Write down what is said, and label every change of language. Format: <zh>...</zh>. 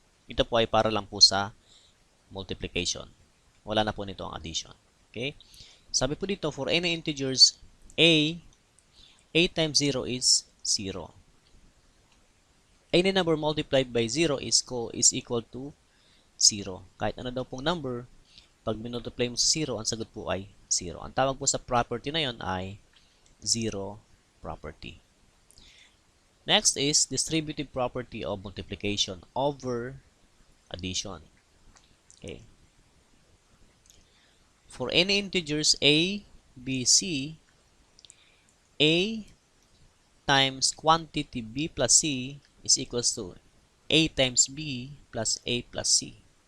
<tl>Ito po ay para lang po sa multiplication. Wala na po nito ang addition. Okay? Sabi po dito,</tl> <en>for any integers a times 0 is 0. Any number multiplied by 0 is equal to 0.</en> <tl>Kahit ano daw pong number, pag minultiply mo sa 0, ang sagot po ay 0. Ang tawag po sa property na yon ay zero property.</tl> <en>Next is distributive property of multiplication over addition. Okay. For any integers a, b, c, a times quantity b plus c is equals to a times b plus a plus c.</en>